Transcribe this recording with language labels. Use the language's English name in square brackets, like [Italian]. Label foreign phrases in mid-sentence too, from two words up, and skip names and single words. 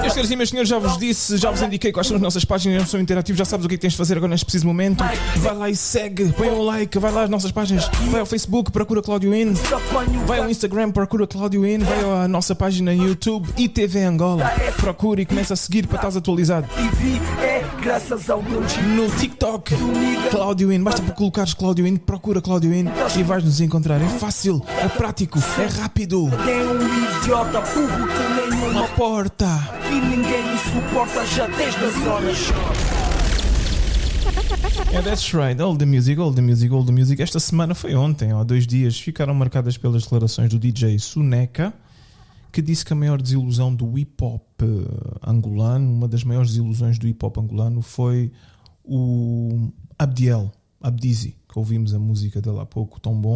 [Portuguese] Meus senhores e meus senhores, já vos disse, já vos indiquei quais são as nossas páginas, não são interativos, já sabes o que é que tens de fazer agora neste preciso momento. Vai lá e segue, põe um like, vai lá às nossas páginas, vai ao Facebook, procura Claudio In, vai ao Instagram, procura Claudio In, vai à nossa página no YouTube, ITV Angola, procura e começa a seguir para estar atualizado. No TikTok, Claudio In, basta colocares Claudio In, procura Claudio In e vais nos encontrar. É fácil, é prático, é rápido. Tem um idiota burro que nenhuma porta e ninguém me suporta já desde as zonas. [English] Yeah, that's right. All the music. [Portuguese] Esta semana foi ontem, há 2 dias, ficaram marcadas pelas declarações do DJ Suneca, que disse que a maior desilusão do hip-hop angolano, uma das maiores desilusões do hip-hop angolano foi o Abdizi, que ouvimos a música dele há pouco, Tão Bom.